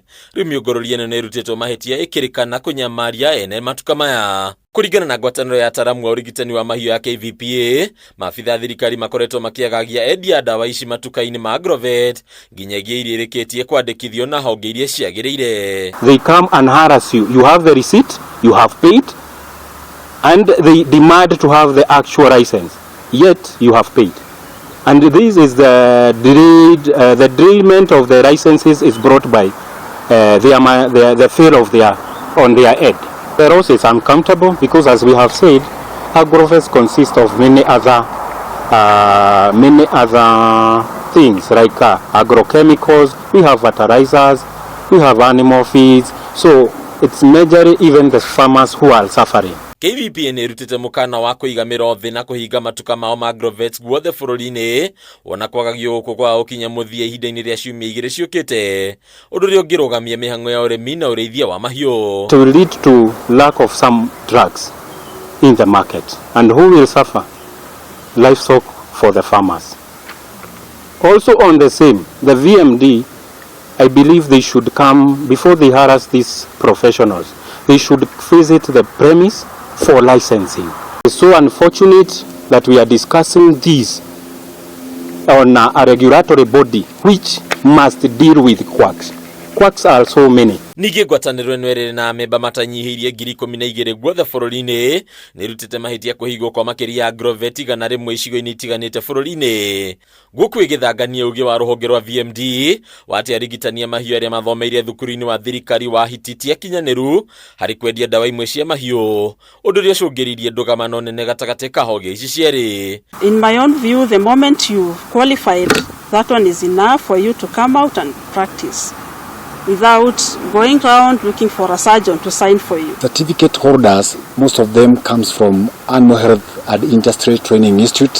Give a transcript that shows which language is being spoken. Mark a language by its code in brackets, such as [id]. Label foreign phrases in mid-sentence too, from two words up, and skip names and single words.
[ki] Rĩu mĩũngũrũrio ĩno nĩ ĩrutĩtwo mahĩtia ĩkĩrĩkana kũnyamaria ene matuka maya. Kũringana na ngwatanĩro ya ataramu wa ũrigitani wa mahiũ ya KVPA, maabitha thirikari makoretwo makĩagagia endia ndawa ici matuka-inĩ ma AGROVET nginyagia iria irĩkĩtie kwandĩkithio na honge iria ciagĩrĩire. [en] They come and harass you. You have the receipt, you have paid, and they demand to have the actual license, yet you have paid. And this is the derailment of the licenses is brought by the fail of on their head. The loss is uncountable because, as we have said, AGROVET consists of many other things like agrochemicals. We have fertilizers, we have animal feeds, so it's majorly even the farmers who are suffering. [ki] KVPA nĩ ĩrutĩte mũkana wa kũiga MIRO thĩ na kũhinga matuka mao ma AGROVET guothe bũrũri-inĩ, ona kwagagio gũkũ kwa ũkinya mũthia ihinda-inĩ rĩa ciumia igĩrĩ ciũkĩte, ũndũ ũrĩa ũngĩrũgamia mĩhang'o ya ũrĩmi na ũrĩithia wa mahiũ. [en] It will lead to lack of some drugs in the market, and who will suffer? Livestock for the farmers. Also on the same, the VMD, I believe they should come, before they harass these professionals, they should visit the premise for licensing. It's so unfortunate that we are discussing this on a regulatory body which must deal with quacks. Quacks are so many. [ki] Ningĩ ngwatanĩro ĩno ĩrĩ na amemba matanyihirie 12,000 guothe bũrũri-inĩ nĩ ĩrutĩte mahĩtia kũhigwo kwa makĩria ya AGROVET 100 icigo-inĩ itiganĩte bũrũri-inĩ. Gũkũ ĩgĩthangania ũgĩ wa rũhonge rwa VMD wati arigitani a mahiũ arĩa mathomeire thukuru-inĩ wa thirikari wa IHINDAINI kinyanĩru harĩ kwendia ndawa imwe cia mahiũ, ũndũ ũrĩa ũcũngĩrĩirie ndũgamano nene gatagatĩ ka honge ici cierĩ. [en] In my own view, the moment you qualified, that one is enough for you to come out and practice, without going around looking for a surgeon to sign for you. Certificate holders, most of them comes from Animal Health and Industry Training Institute.